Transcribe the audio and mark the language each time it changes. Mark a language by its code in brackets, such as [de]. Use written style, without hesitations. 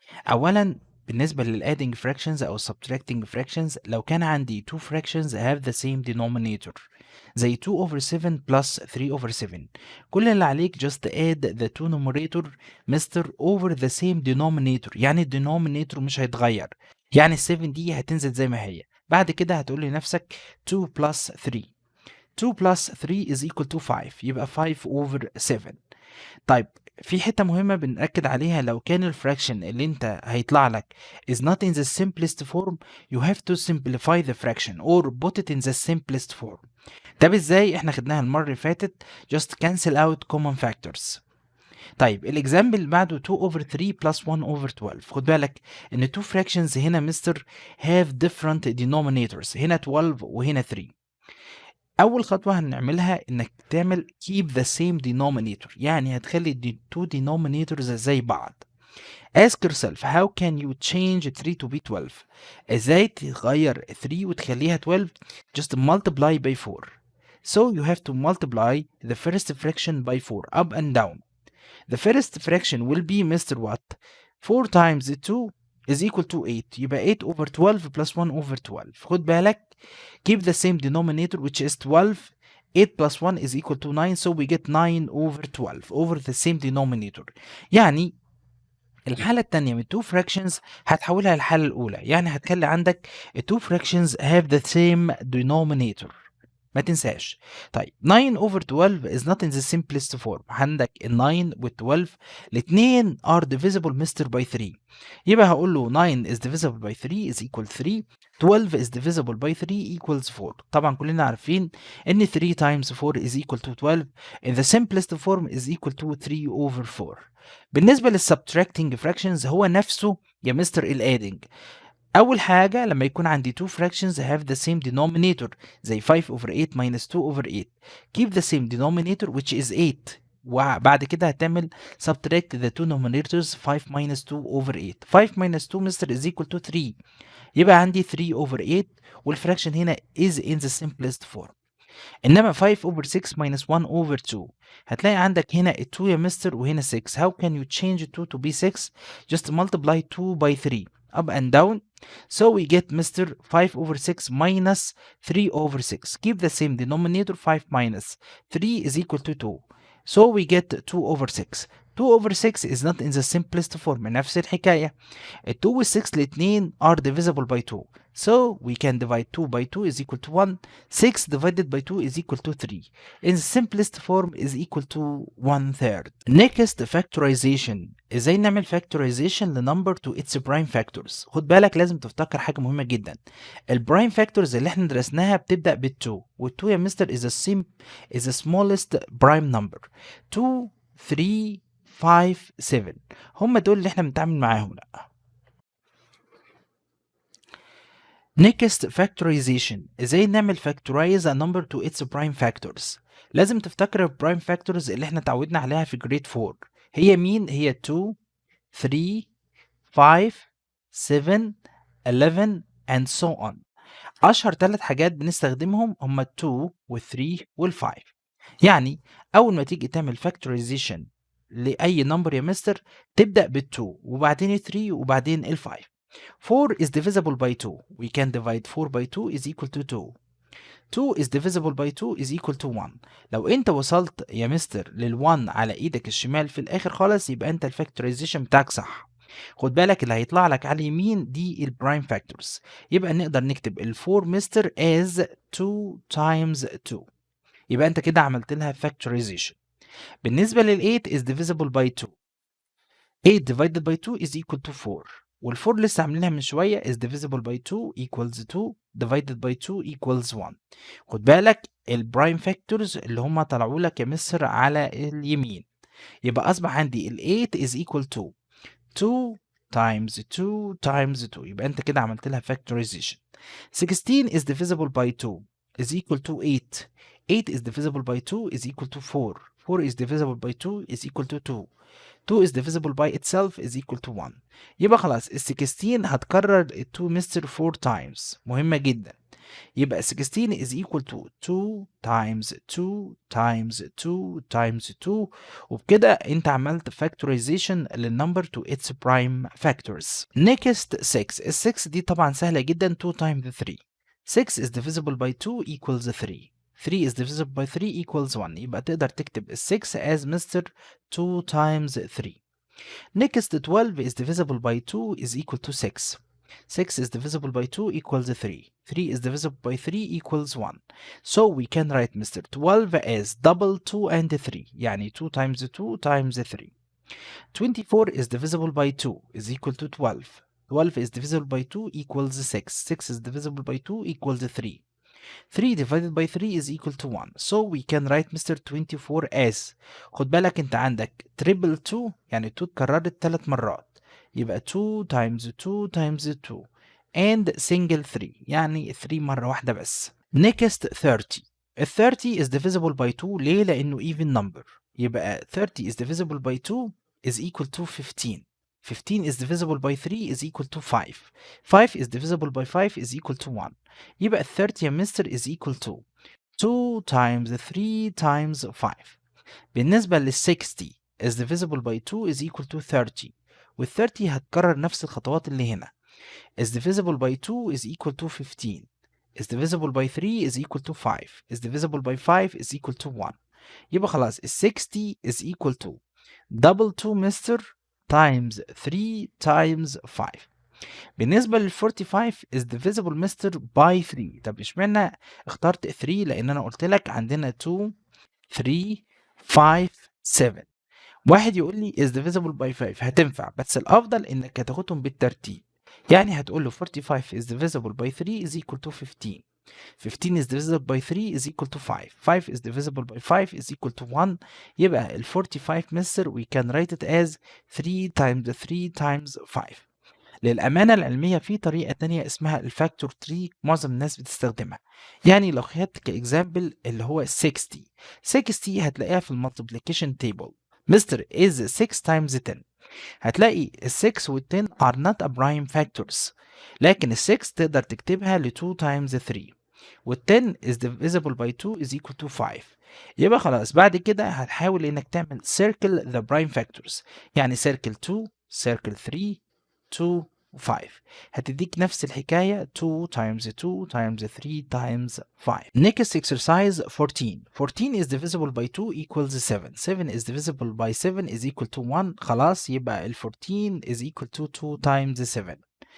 [ar] أولا بالنسبة للادينج fractions أو subtracting fractions، لو كان عندي [en] two fractions have the same denominator [ar] زي 2/7 plus 3/7، كل اللي عليك [en] just add the two numerator mister over the same denominator، [ar] يعني الدينومينيتور مش هيتغير، يعني ال 7 دي هتنزل زي ما هي. بعد كده هتقول لنفسك 2 plus 3، [en] 2 plus 3 is equal to 5، [ar] يبقى 5/7. طيب في حتة مهمة بنأكد عليها، لو كان الفراكشن اللي انت هيطلع لك [en] is not in the simplest form you have to simplify the fraction or put it in the simplest form. [ar] طب ازاي؟ احنا خدناها المرة اللي فاتت [en] just cancel out common factors. [ar] طيب الاكزامبل بعده 2/3 plus 1/12. خد بالك ان [en] two fractions [ar] هنا مستر [en] have different denominators، [ar] هنا 12 وهنا 3. أول خطوة هنعملها إنك تعمل [en] keep the same denominator، [ar] يعني هتخلي two denominators زي بعض. [en] Ask yourself how can you change 3 to be 12؟ [ar] إزاي تغير 3 وتخليها 12؟ [en] Just multiply by 4. So you have to multiply the first fraction by 4 up and down. The first fraction will be Mr. what? 4 times 2 is equal to 8، [ar] يبقى [en] 8/12 plus 1/12. [ar] خد بالك [en] keep the same denominator which is 12. 8 plus 1 is equal to 9، so we get 9/12 over the same denominator. [ar] يعني الحالة التانية من two fractions هتحولها للحالة الأولى، يعني هتخلي عندك [en] two fractions have the same denominator، [ar] ما تنساش. طيب [en] 9/12 is not in the simplest form، [ar] عندك ال 9 وال 12 الاثنين [en] are divisible mister by 3، [ar] يبقى هقول له [en] 9 is divisible by 3 is equal 3، 12 is divisible by 3 equals 4. [ar] طبعا كلنا عارفين ان [en] 3 times 4 is equal to 12 in the simplest form is equal to 3/4. [ar] بالنسبة للسبتراكتنج fractions هو نفسه يا مستر الادنج. أول حاجة لما يكون عندي [en] two fractions have the same denominator زي 5/8 minus 2/8، keep the same denominator which is 8، [ar] وبعد كده هتعمل [en] subtract the two numerators 5 minus 2/8. 5 minus 2 mister is equal to 3، [ar] يبقى عندي [en] 3/8 والفراكشن هنا is in the simplest form. [ar] انما [en] 5/6 minus 1/2 [ar] هتلاقي عندك هنا 2 يا مستر وهنا 6. [en] how can you change 2 to be 6؟ just multiply 2 by 3 up and down. So we get Mr. 5/6 minus 3/6. Keep the same denominator. 5 minus 3 is equal to 2. So we get 2/6. 2/6 is not in the simplest form. [ar] نفس الحكاية. 2 و 6 الاثنين [en] are divisible by 2. So we can divide 2 by 2 is equal to 1. 6 divided by 2 is equal to 3. In the simplest form is equal to 1/3. Next factorization. [ar] ازاي نعمل factorization لنمبر [en] to its prime factors؟ [ar] خد بالك لازم تفتكر حاجة مهمة جدا. البرايم factors اللي احنا درسناها بتبدأ بال2، وال2 يا مستر [en] is the smallest prime number. [ar] 2 3 5 7 هم دول اللي احنا بنتعامل معاهم. لا. [en] Next factorization. [ar] ازاي نعمل [en] factorize a number to its prime factors؟ [ar] لازم تفتكر البرايم factors اللي احنا اتعودنا عليها في جريد 4. هي مين؟ هي 2 3 5 7 11 [en] and so on. [ar] اشهر 3 حاجات بنستخدمهم هم 2 وال3 وال5. يعني اول ما تيجي تعمل factorization لاي نمبر يا مستر تبدا بال2 وبعدين ال3 وبعدين ال5. [en] 4 is divisible by 2. We can divide 4 by 2 is equal to 2. 2 is divisible by 2 is equal to 1. [ar] لو انت وصلت يا مستر لل1 على ايدك الشمال في الاخر خالص يبقى انت الفاكتورايزيشن بتاعك صح. خد بالك اللي هيطلع لك على اليمين دي البرايم فاكتورز، يبقى نقدر نكتب ال4 مستر [en] as 2 times 2، [ar] يبقى انت كده عملت لها factorization. [en] بالنسبة لل8 is divisible by 2. 8 divided by 2 is equal to 4. [ar] وال4 لسه عاملينها من شوية [en] is divisible by 2 equals 2 divided by 2 equals 1. [ar] خد بالك البرايم فاكتورز اللي هم طلعوا لك يا مصر على اليمين، يبقى أصبح عندي ال8 [en] is equal to 2 times 2 times 2. [ar] يبقى انت كده عملت لها factorization. [en] 16 is divisible by 2 is equal to 8. 8 is divisible by 2 is equal to 4. 4 is divisible by 2 is equal to 2. 2 is divisible by itself is equal to 1. [ar] يبقى خلاص ال 16 هتكرر ال 2 مستر [en] 4 times. [ar] مهمة جدا. [en] يبقى 16 is equal to 2 times 2 times 2 times 2. [ar] وبكده انت عملت factorization للنمبر [en] to its prime factors. Next 6. [ar] ال 6 دي طبعا سهلة جدا. [en] 2 times 3. 6 is divisible by 2 equals 3. 3 is divisible by 3 equals 1. [ar] يبقى تقدر تكتب ال 6 [en] as Mr. 2 times 3. Next 12 is divisible by 2 is equal to 6. 6 is divisible by 2 equals 3. 3 is divisible by 3 equals 1. So we can write Mr. 12 as double 2 and 3. [ar] يعني [en] 2 times 2 times 3. 24 is divisible by 2 is equal to 12. 12 is divisible by 2 equals 6. 6 is divisible by 2 equals 3. 3 divided by 3 is equal to 1. So we can write Mr. 24 as. [ar] خد بالك انت عندك triple 2 يعني 2 اتكررت 3 مرات. يبقى [en] 2 times 2 times 2 and single 3 [ar] يعني 3 مرة واحدة بس. [en] Next 30. ال 30 is divisible by 2 [ar] ليه؟ لأنه [en] even number. يبقى 30 is divisible by 2 is equal to 15. 15 is divisible by 3 is equal to 5. 5 is divisible by 5 is equal to 1. [ar] يبقى [en] 30 [ar] يا مستر [en] is equal to 2 times 3 times 5. بالنسبة لل 60 is divisible by 2 is equal to 30. [ar] وال 30 هتكرر نفس الخطوات اللي هنا. [en] is divisible by 2 is equal to 15. is divisible by 3 is equal to 5. is divisible by 5 is equal to 1. [ar] يبقى خلاص ال [en] 60 is equal to double 2 mister times 3 times 5. بالنسبة لل 45 is divisible mister by 3. [ar] طب اشمعنى اخترت 3؟ لأن أنا قلت لك عندنا 2 3 5 7. واحد يقول لي [en] is divisible by 5 [ar] هتنفع، بس الأفضل إنك هتاخدهم بالترتيب. [en] يعني هتقول له 45 is divisible by 3 is equal to 15. 15 is divisible by 3 is equal to 5. 5 is divisible by 5 is equal to 1. [ar] يبقى ال 45 مستر [en] we can write it as 3 times 3 times 5. [ar] للأمانة العلمية في طريقة تانية اسمها الفاكتور 3 معظم الناس بتستخدمها. يعني لو خدت كإكزامبل اللي هو 60 هتلاقيها في المالتيبليكيشن تيبل. [en] Mister is 6 times 10. هتلاقي ال 6 وال 10 are not a prime factors. [ar] لكن ال 6 تقدر تكتبها ل [en] 2 times 3. وال 10 is divisible by 2 is equal to 5. [ar] يبقى خلاص بعد كده هتحاول انك تعمل [en] circle the prime factors. يعني circle 2 circle 3 2 5 [ar] هتديك نفس الحكاية [en] 2 times 2 times 3 times 5. Next exercise 14. 14 is divisible by 2 equals 7. 7 is divisible by 7 is equal to 1. [ar] خلاص يبقى ال [en] 14 is equal to 2 times 7.